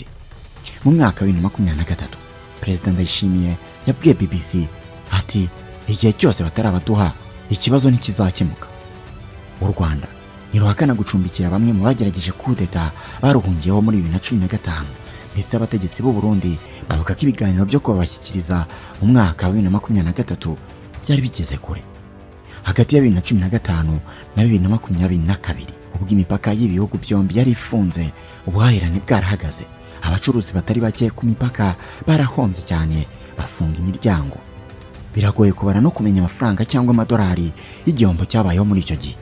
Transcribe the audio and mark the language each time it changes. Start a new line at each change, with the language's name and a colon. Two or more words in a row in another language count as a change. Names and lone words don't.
Kinyarwanda: Mu mwaka wa 2023, Perezida Ndayishimiye yabwiye BBC ati igihe cyose batarabaduha ikibazo ntikizakemuka. U Rwanda niruhakana gucumbikira bamwe mu bagerageje kudeta baruhungiyeho muri 2015, ndetse abategetsi b'u Burundi bavuga ko ibiganiro byo kubashyikiriza mu mwaka wa 2023 byari bigeze kure. Hagati ya 2015 na 2022, ubwo imipaka y'ibihugu byombi yari ifunze, ubuhahirane bwarahagaze, abacuruzi batari bake ku mipaka barahombye cyane bafunga imiryango. Biragoye kubara no kumenya amafaranga cyangwa amadolari y'igihombo cyabayeho muri icyo gihe.